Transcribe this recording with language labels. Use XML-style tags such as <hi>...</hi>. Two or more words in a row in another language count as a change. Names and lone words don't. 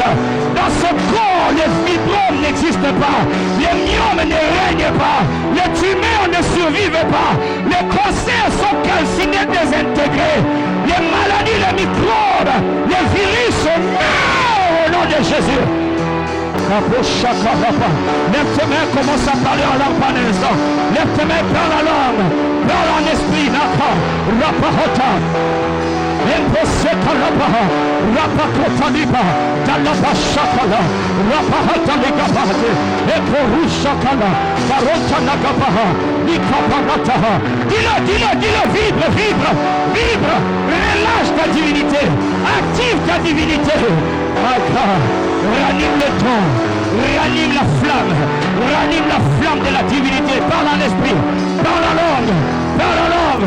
<fr>Dans ce corps, les fibromes n'existent pas, les myomes ne règnent pas, les tumeurs ne survivent pas, les cancers sont calcinés, désintégrés, les maladies, les microbes, les virus meurent au nom de Jésus. Lève tes mains, commence à parler en langue pendant un instant. Lève tes mains, parle en langue, parle en esprit. Rapahota. Imposeka Rabaha, Rapakota Liba, Dalaba Shakala, Rapahata Ligabate, Eporushakala, Barota Nagabaha, Nikaparataha. Dis-le, vibre, relâche ta divinité, active ta divinité. Ranime le ton, ranime la flamme de la divinité. Parle en esprit, parle en langue.</fr>